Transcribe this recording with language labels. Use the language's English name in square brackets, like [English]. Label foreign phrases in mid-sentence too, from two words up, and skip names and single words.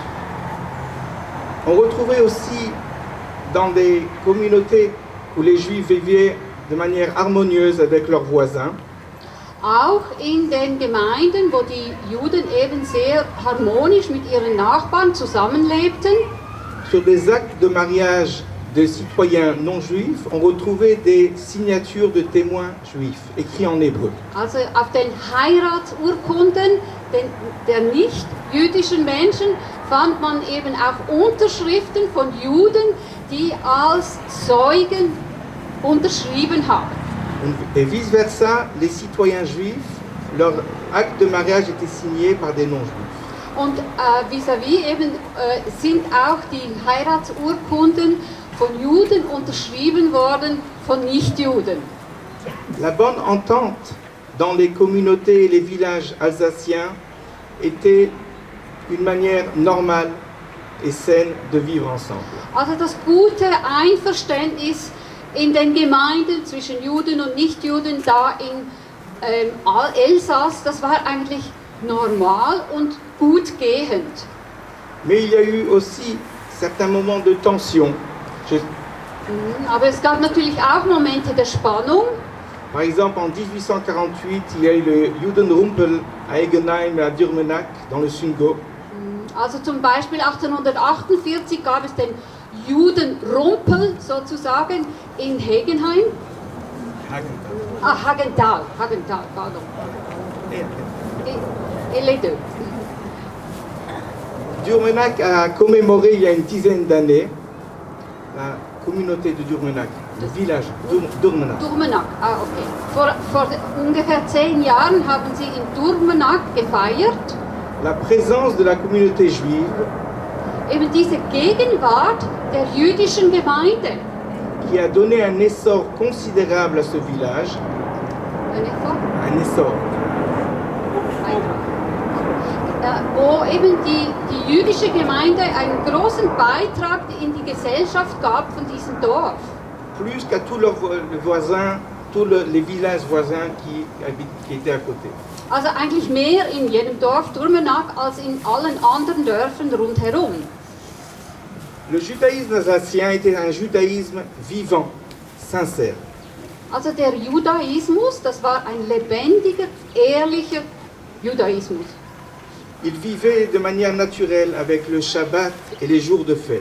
[French] On retrouvait aussi dans des communautés où les Juifs vivaient de manière harmonieuse avec leurs voisins. [German] Auch in den Gemeinden, wo die Juden eben sehr harmonisch mit ihren Nachbarn zusammenlebten. [French] Sur des actes de mariage de citoyens non juifs, on retrouvait des signatures de témoins juifs, écrits en hébreu. [German] Also auf den Heiratsurkunden der nicht-jüdischen Menschen fand man eben auch Unterschriften von Juden, die als Zeugen unterschrieben haben. [French] Et vice-versa, les citoyens juifs, leur acte de mariage était signé par des non-juifs. [German] Und vis-à-vis eben sind auch die Heiratsurkunden von Juden unterschrieben worden, von Nichtjuden. [French] La bonne entente dans les communautés et les villages alsaciens était une manière normale et saine de vivre ensemble. [German] Also das gute Einverständnis in den Gemeinden zwischen Juden und Nichtjuden da in Elsass, das war eigentlich normal und gut gehend. [French] Mais il y a eu aussi certains moments de tension. [German] Aber es gab natürlich auch Momente der Spannung. [French] Par exemple, en 1848, il y a eu le Judenrumpel à Egenheim et à Durmenach, dans le Sundgau. [German] Also zum Beispiel 1848 gab es den Judenrumpel sozusagen in Hegenheim. [French] Hagenthal, pardon. Et les deux. Durmenach a commémoré il y a une dizaine d'années la communauté de Durmenach, le village Durmenach. Durmenach, okay. [German] Vor ungefähr 10 Jahren haben sie in Durmenach gefeiert. [French] La présence de la communauté juive [German] Eben diese Gegenwart der jüdischen Gemeinde. [French] qui a donné un essor considérable à ce village. Un essor. [German] Wo eben die jüdische Gemeinde einen großen Beitrag in die Gesellschaft gab von diesem Dorf. [French] Plus qu'à tous leurs voisins les villages voisins qui étaient à côté. [German] Also eigentlich mehr in jedem Dorf Durmenach als in allen anderen Dörfern rundherum. [French] Le judaïsme alsacien était un judaïsme vivant, sincère. [German] Also der Judaismus, das war ein lebendiger, ehrlicher Judaismus. [French] Ils vivaient de manière naturelle avec le Shabbat et les jours de fête.